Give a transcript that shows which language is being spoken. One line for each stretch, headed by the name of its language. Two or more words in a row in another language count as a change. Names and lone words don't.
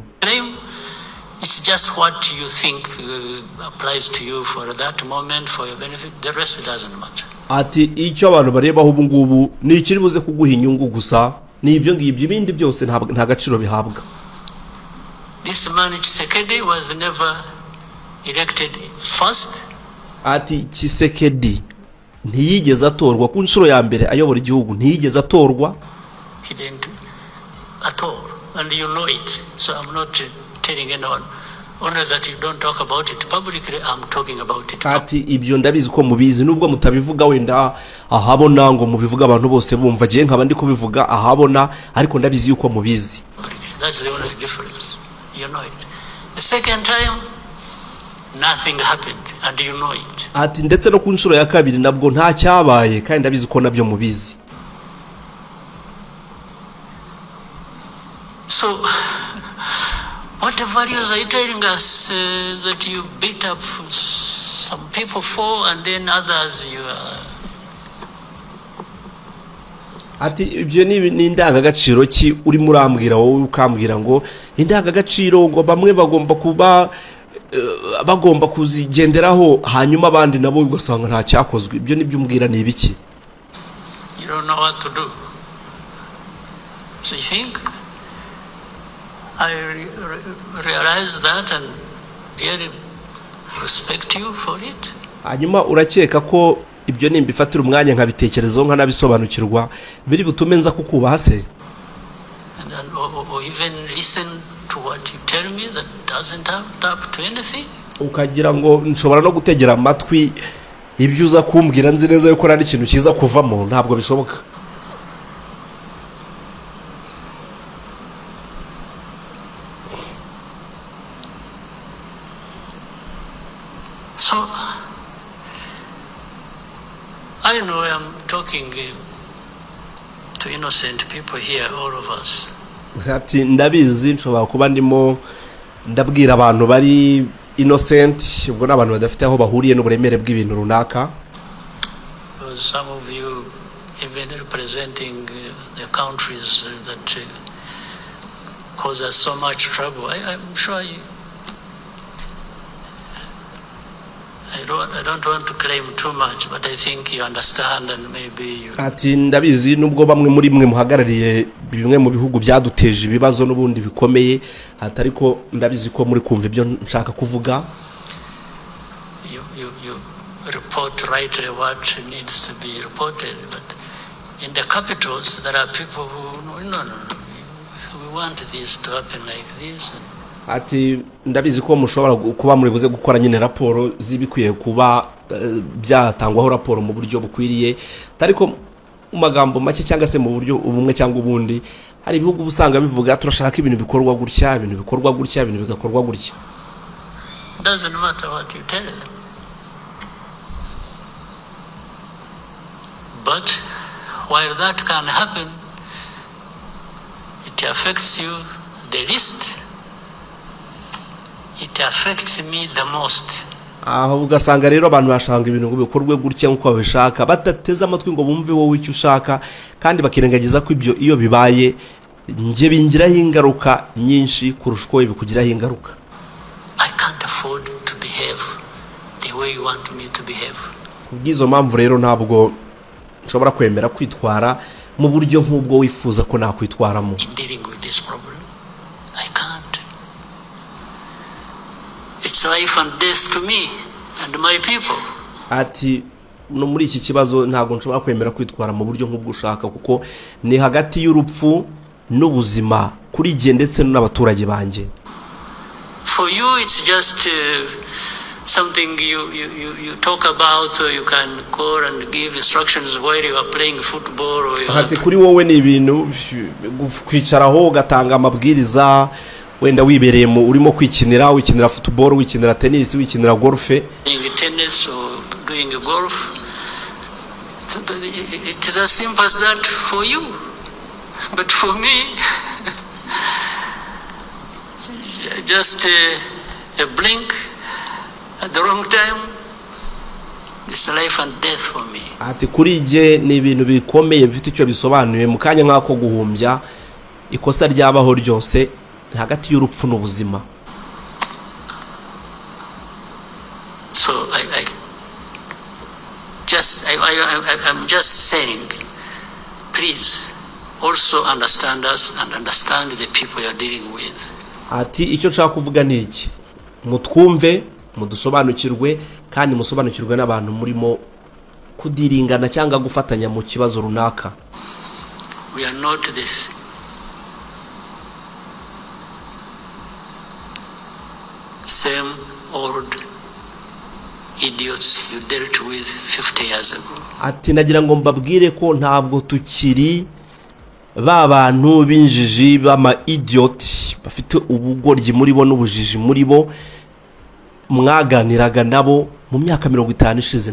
English: It's just what you think applies to you for that moment, for your benefit. The rest doesn't matter.
Kinyarwanda: Ati icyo abantu barebaho ubu ngubu ni ikiri buze kuguha inyungu gusa, ni ibyo ngibyo, ibindi byose nta gaciro bihabwa.
English: This man TSHISEKEDI was never elected first.
Kinyarwanda: Ati TSHISEKEDI ntiyigeze atorwa ku nshuro ya mbere ayobora igihugu, ntiyigeze atorwa.
English: He didn't at all, and you know it. So I'm not telling anyone only that you don't talk about it publicly. I'm talking about it.
Kinyarwanda: Ati ibyo ndabizi ko mubizi nubwo mutabivuga wenda ahabona ngo mubivuga abantu bose bumva, je nkaba ndi kubivuga ahabona, ariko ndabizi yuko mubizi.
English: That's the only difference. You know it. The second time nothing happened and you know it.
Kinyarwanda: Ati ndetse no ku nshuro ya kabiri nabwo nta cyabaye kandi ndabizi ko nabyo mubizi.
English: So What values are you telling us that you beat up some people for and then others you are...
Kinyarwanda: ati ibyo ni indangagaciro ki urimo urambwira wowe ukambwira ngo indangagaciro ngo bamwe bagomba kuzigenderaho hanyuma abandi nabo ugasanga nta cyakozwe ibyo nibyo umbwira ni ibiki?
English: You don't know what to do. So you think I realize that and really respect you for it.
Kinyarwanda: Hanyuma urakeka ko ibyo nimbifatira umwanya nkabitekerezaho nkanabisobanukirwa biri butume nza kukubaha se?
English: Or even listen to what you tell me that doesn't add up to anything.
Kinyarwanda: Ukagira ngo nshobora no gutegera amatwi ibyo uza kumbwira nzi neza yuko ari ikintu cyiza kuvamo, ntabwo bishoboka.
English: So I know I'm talking to innocent people here, all of us.
Kinyarwanda: Ati ndabizi nshobora kuba ndimo ndabwira abantu bari innocent, ubwo n'abantu badafite aho bahuriye n'uburemere bw'ibintu runaka.
English: Some of you even representing the countries that cause us so much trouble. I'm sure I don't want to claim too much, but I think you understand and maybe you...
Kinyarwanda: Ati ndabizi nubwo bamwe muri mwe muhagarariye bimwe mu bihugu byaduteje ibibazo n'ubundi bikomeye, atari ko ndabizi ko muri kumva ibyo nshaka kuvuga.
English: You report rightly what needs to be reported, but in the capitals there are people who no, we want this to happen like this.
Kinyarwanda: Ati ndabizi ko mushobora kuba muri buze gukora nyine raporo zibikwiye kuba byatangwaho raporo mu buryo bukwiriye, ariko mu magambo make cyangwa se mu buryo ubumwe cyangwa ubundi hari ibihugu busanga bivuga turashaka ibintu bikorwa gutya, ibintu bikorwa gutya, ibintu bigakorwa gutya.
English: Doesn't matter what you tell them. But while that can happen, it affects you the least. It affects me the most.
Kinyarwanda: Aho ugasanga rero abantu bashanga ibintu ngo bikorwe gutya nkuko babishaka, batateze amatwi ngo bumve wowe icyo ushaka, kandi bakirengagiza ko ibyo iyo bibaye nje bingiraho ingaruka nyinshi kurusha uko bikugiraho ingaruka.
English: I can't afford to behave the way you want me to behave.
Kinyarwanda: Kubw'izo mpamvu rero ntabwo nshobora kwemera kwitwara mu buryo nk'ubwo wifuza ko nakwitwaramo.
English: In dealing with this problem, I can't. It's life and death to me and my people.
Kinyarwanda: Ati no muri iki kibazo ntabwo nshobora kwemera kwitwara mu buryo nk'ubwo ushaka, kuko ni hagati y'urupfu n'ubuzima kuri jye ndetse n'abaturage banjye.
English: For you it's just something you talk about, so you can call and give instructions while you are playing football or you
Kinyarwanda: ati kuri wowe ni ibintu kwicaraho ugatanga amabwiriza, wenda wibereye mu urimo wikinira football, wikinira tennis, wikinira golf.
English: Doing tennis or doing golf. It is as simple as that for you. But for me, just a blink at the wrong time, it's life and death for me.
Kinyarwanda: Ati kuri je ni ibintu bikomeye bifite icyo bisobanuye mu kanya nk'ako guhumbya, ikosa ryabaho ryose hagati y'urupfu n'ubuzima.
English: So I'm just saying, please also understand us and understand the people you're dealing with.
Kinyarwanda: Ati icyo nshaka kuvuga ni iki, mutwumve, mudusobanukirwe, kandi musobanukirwe n'abantu murimo kudiringana cyangwa gufatanya mu kibazo runaka.
English: We are not this same old idiots you dealt with 50 years ago.
Kinyarwanda: Ati nagira ngo mbabwire ko ntabwo tukiri ba bantu b'injiji b'ama idiot bafite ubugoryi muri bo n'ubujiji muri bo mwaganiraga nabo mu myaka 50 ishize.